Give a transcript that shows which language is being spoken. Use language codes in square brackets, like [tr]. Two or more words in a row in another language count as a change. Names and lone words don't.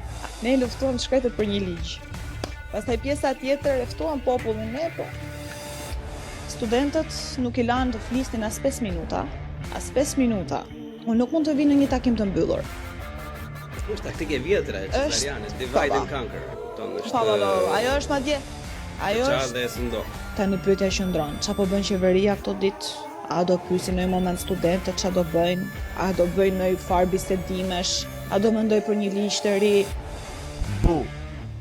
[sq] Ne luftuam shkretët për një ligj. Pastaj pjesa tjetër e ftuan popullin ne, po studentët nuk i lanë të flisnin as 5 minuta. As 5 minuta. Unë nuk mund të vi në një takim të mbyllur. Është taktikë e vjetër e Çfarëjanës, [en] divide and conquer, [sq] kupton? Ajo është madje. Ajo është. Tani pyetja që ndron, çfarë po bën qeveria këto ditë? A do pyesin në një moment studentët çfarë do bëjnë? A do bëjnë ndonjë farë bisedimesh? A do mendoj për një ligj të ri?